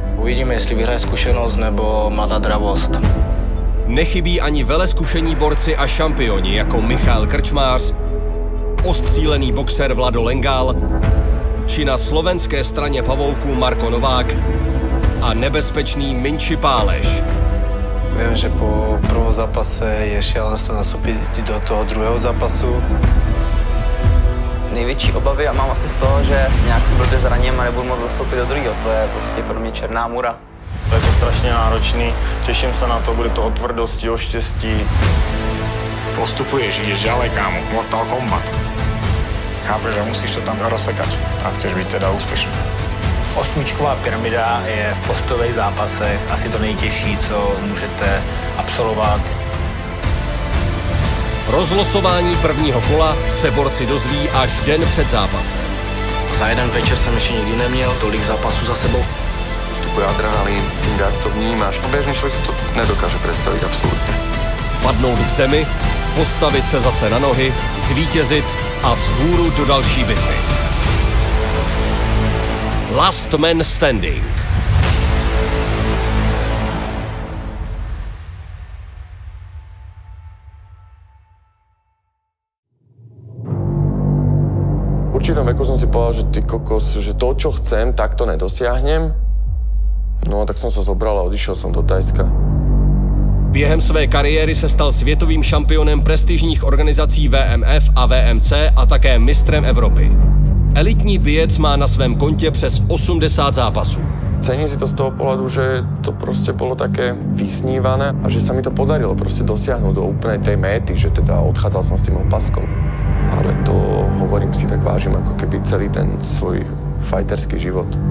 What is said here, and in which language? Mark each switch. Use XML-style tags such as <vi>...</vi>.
<cs>Uvidíme, jestli vyhraje zkušenost nebo mladá dravost. Nechybí ani velezkušení borci a šampioni jako Michal Krčmář, ostřílený boxer Vlado Lengal či na slovenské straně pavouků Marko Novák a nebezpečný Minči Páleš.</cs> <sk>Viem, že po prvom zápase je šialenstvo nastúpiť do toho druhého zápasu.</sk> <cs>Největší obavy a mám asi z toho, že nějak se blbě zraním a nebudu moc zastoupit do druhého. To je prostě pro mě černá můra.</cs> <sk>Je to strašne náročný, teším sa na to, bude to o tvrdosti, o štěstí. Postupuješ, ideš ďalej, kámo, Mortal Kombat. Chápeš, že musíš to tam rozsekať a chceš byť teda úspešný.</sk> <cs>Osmičková pyramida je v postojových zápasech asi to nejtěžší, co můžete absolvovat. Rozlosování prvního kola se borci dozví až den před zápasem. Za jeden večer jsem ještě nikdy neměl tolik zápasů za sebou.</cs> <sk>Vstupuje adrenalín, tým viac to vnímaš. Bežný človek si to nedokáže predstaviť absolútne.</sk> <cs>Padnout k zemi, postavit se zase na nohy, zvítězit a vzhůru do další bitvy.</cs> <en>Last Man Standing.</en> <sk>V určitom veku som si povedal, že ty kokos, že to, čo chcem, tak to nedosiahnem. No, tak som sa zobral a odišiel som do Thajska.</sk> <cs>Během své kariéry se stal světovým šampionem prestižních organizací VMF a VMC a také mistrem Evropy. Elitní bijec má na svém kontě přes 80 zápasů.</cs> <sk>Cením si to z toho pohľadu, že to proste bolo také vysnívané a že sa mi to podarilo proste dosiahnuť do úplnej tej méty, že teda odchádzal som s tým opaskom. Ale to, hovorím si, tak vážim ako keby celý ten svoj fighterský život.</sk>